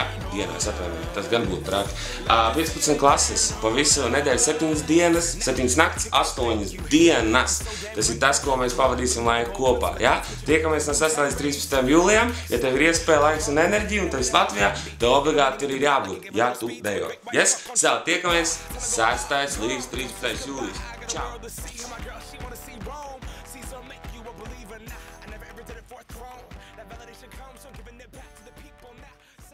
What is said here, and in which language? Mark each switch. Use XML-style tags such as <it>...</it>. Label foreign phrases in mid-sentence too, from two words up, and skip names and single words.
<lv>Dienās atvainoju, tas gan būtu traki. 15 klases pa visu nedēļu, 7 dienas, 7 nakts, 8 dienas. Tas ir tas, ko mēs pavadīsim laiku kopā, ja? Tiekamies no 6. līdz 13. jūlijam, ja tev ir iespēja, laiks un enerģija, un tu esi Latvijā, tev obligāti tur ir jābūt, ja tu dejo. Yes? Tiekamies 6. līdz 13. jūlijas. Čau!</lv> <en>That validation comes from giving it back to the people now.</en>